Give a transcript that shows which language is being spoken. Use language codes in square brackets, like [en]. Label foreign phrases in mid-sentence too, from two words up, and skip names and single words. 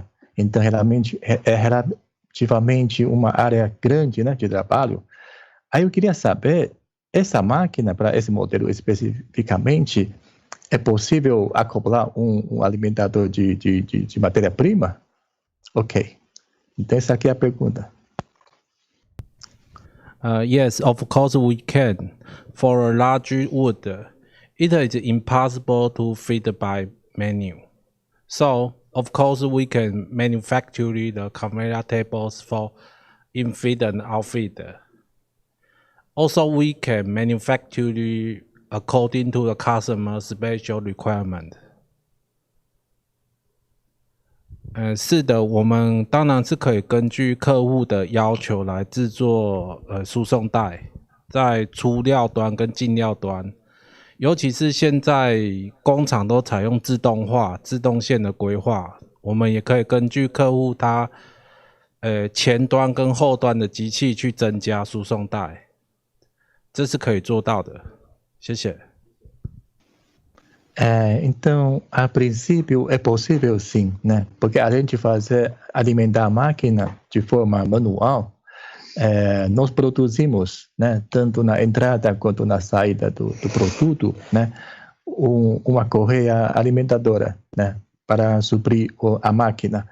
[pt] Então, realmente, é relativamente uma área grande, né, de trabalho. Aí eu queria saber, essa máquina, para esse modelo especificamente, é possível acoplar um alimentador de matéria-prima? Ok. Então, essa aqui é a pergunta. [en] Yes, of course we can. For a large wood, it is impossible to feed by manual. So, of course, we can manufacture the conveyor tables for in-feed and out-feed. Also, we can manufacture according to the customer's special requirement. [zh] 是的，我们当然是可以根据客户的要求来制作输送带，在出料端跟进料端。尤其是现在工厂都采用自动化、自动线的规划，我们也可以根据客户他前端跟后端的机器去增加输送带，这是可以做到的。谢谢。 [pt] Então, a princípio é possível sim, né? Porque além de alimentar a máquina de forma manual, nós produzimos, né, tanto na entrada quanto na saída do produto, né, uma correia alimentadora, né, para suprir a máquina.